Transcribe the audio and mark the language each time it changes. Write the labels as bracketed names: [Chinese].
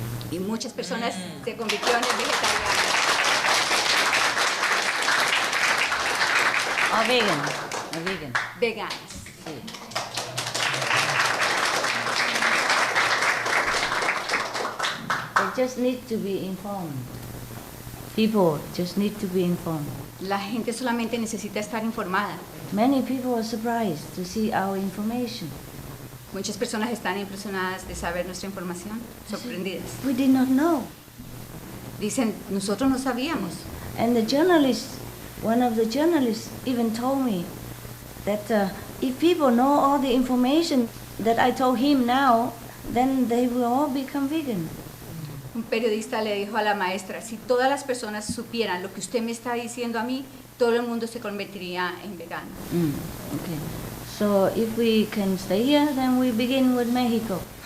[Spanish] Y muchas personas se convirtieron en vegetarianas. [English] Or vegan. [Spanish] Veganas. Sí. [English] They just need to be informed. People just need to be informed. [Spanish] La gente solamente necesita estar informada. [English] Many people are surprised to see our information. [Spanish] Muchas personas están impresionadas de saber nuestra información, sorprendidas. [English] We did not know. [Spanish] Dicen, nosotros no sabíamos. [English] And the journalist, one of the journalists even told me that if people know all the information that I told him now, then they will all become vegan. [Spanish] Un periodista le dijo a la maestra, si todas las personas supieran lo que usted me está diciendo a mí, todo el mundo se convertiría en vegano. [English] Okay. So if we can stay here, then we begin with Mexico.